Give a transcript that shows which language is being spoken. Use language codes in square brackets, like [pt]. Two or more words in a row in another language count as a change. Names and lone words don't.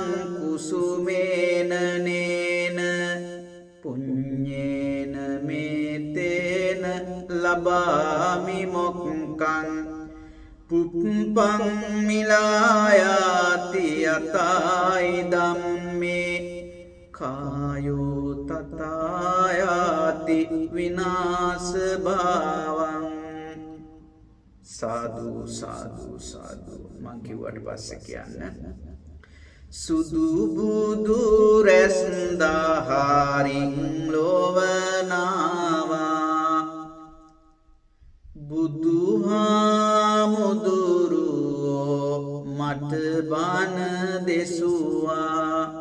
[pi] කුසුමේන නේන පුඤ්ඤේන මේතේන ලබාමි මොක්ඛං පුප්පං මිලායාති යතයි ධම්මේ කායෝ තථායාති විනාශ භාවං සාදු සාදු සාදු [si] මං කිව්වට පස්සේ කියන්න සුදු බුදු රැස් දහරින් ලොවනාවා බුදුහාමුදුරුවෝ මට බණ දෙසුවා